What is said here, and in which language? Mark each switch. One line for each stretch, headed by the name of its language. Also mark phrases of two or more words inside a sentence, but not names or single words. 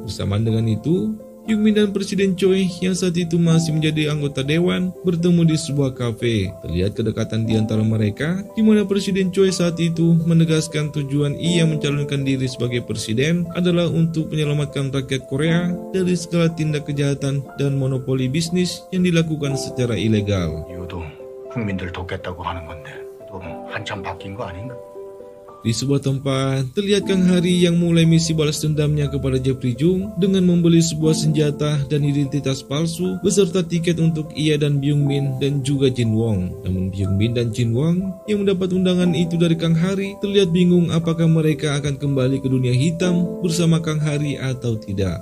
Indonesian: Bersamaan dengan itu, Hyung Min dan Presiden Choi yang saat itu masih menjadi anggota dewan bertemu di sebuah kafe. Terlihat kedekatan di antara mereka, di mana Presiden Choi saat itu menegaskan tujuan ia mencalonkan diri sebagai presiden adalah untuk menyelamatkan rakyat Korea dari segala tindak kejahatan dan monopoli bisnis yang dilakukan secara ilegal.
Korean: 이유도 국민들 돕겠다고 하는 건데 또 한참 바뀐 거 아닌가?
Indonesian: Di sebuah tempat, terlihat Kang Hari yang mulai misi balas dendamnya kepada Jeffrey Jung dengan membeli sebuah senjata dan identitas palsu beserta tiket untuk ia dan Byung Min dan juga Jin Wong. Namun Byung Min dan Jin Wong yang mendapat undangan itu dari Kang Hari terlihat bingung apakah mereka akan kembali ke dunia hitam bersama Kang Hari atau tidak.